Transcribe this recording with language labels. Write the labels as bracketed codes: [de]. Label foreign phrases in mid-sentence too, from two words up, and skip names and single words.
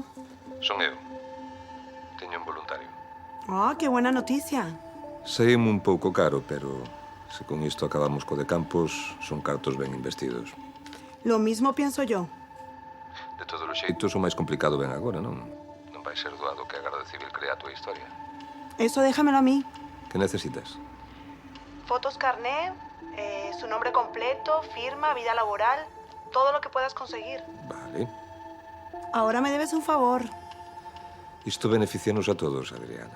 [gl] Son eu. Teño un voluntario. [es] Ah, qué buena noticia. [gl] Saímos un pouco caro, pero se con isto acabamos co de Campos, son cartos ben investidos. [es] Lo mismo pienso yo. [gl] De todos os xeitos, o máis complicado ven agora, non? Non vai ser doado que a Garda Civil crea a tua historia. [es] Eso déjamelo a mí. Que necesitas? Fotos carné, su nombre completo, firma, vida laboral, todo lo que puedas conseguir. Vale. Ahora me debes un favor. [gl] Isto beneficianos a todos, Adriana.